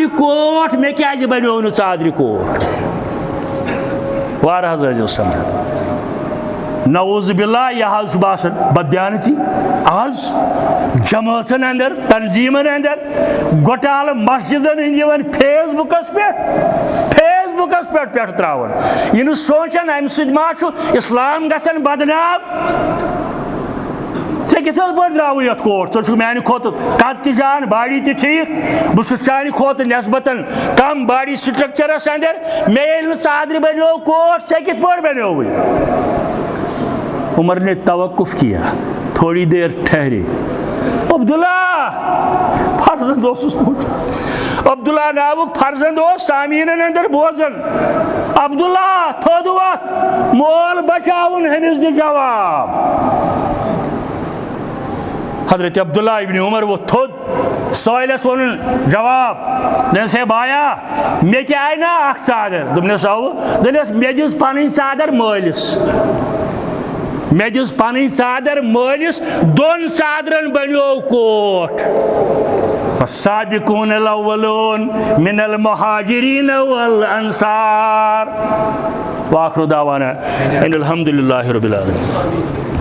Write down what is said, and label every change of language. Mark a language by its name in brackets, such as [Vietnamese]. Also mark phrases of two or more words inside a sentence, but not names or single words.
[Kashmiri] کوٹھ مےٚ کیٛازِ بنیو نہٕ ژادرِ کوٹھ وارٕ حظ ٲسۍزیو سمجھان [Arabic] نعوذ باللہ [Kashmiri] یہِ حظ چھُ باسان بددیانتی آز جمٲژن اندر تنظیٖمن اندر گۄٹالہٕ مسجدن ہٕنٛدۍ یِوان فیس بُکس پٮ۪ٹھ بُکَس پٮ۪ٹھ ترٛاوُن یہِ نہٕ سونٛچان اَمہِ سۭتۍ ما چھُ اِسلام گژھان بدنام ژےٚ کِتھ پٲٹھۍ درٛاوُے یَتھ کوٹ ژٕ چھُکھ میٛانہِ کھۄتہٕ قد تہِ جان باڈی تہِ ٹھیٖک بہٕ چھُس چانہِ کھۄتہٕ نٮ۪سبتاً کم باڈی سٹرکچرس اندر مےٚ ییٚلہِ نہٕ ژادرِ بنیو کوٹ ژےٚ کِتھ پٲٹھۍ بنیووُے [Urdu] عمر نے توقف کیا تھوڑی دیر ٹھہرے [Kashmiri] عبداللہ فرزند اوسُس پوچھان عبداللہ ناوُک فرزند اوس سامعیٖنن اندر بوزان عبداللہ تھوٚد وۄتھ مول بچاوُن ہُمِس دِ جواب حضرت عبداللہ ابن عمر ووٚتھ تھوٚد سٲلِس ووٚنُن جواب دوٚپنس ہے بایا مےٚ تہِ آیہِ نا اکھ ژادر دوٚپنس اَوٕ دوٚپنس مےٚ دِژ پنٕنۍ ژادر مٲلِس مےٚ دِژ پنٕنۍ ژادر مٲلِس دۄن ژادرن بنیو کوٹ [Arabic] والسابقون الاولون من المہاجرین والانصار وآخر دعوانا ان الحمد للہ رب العالمین.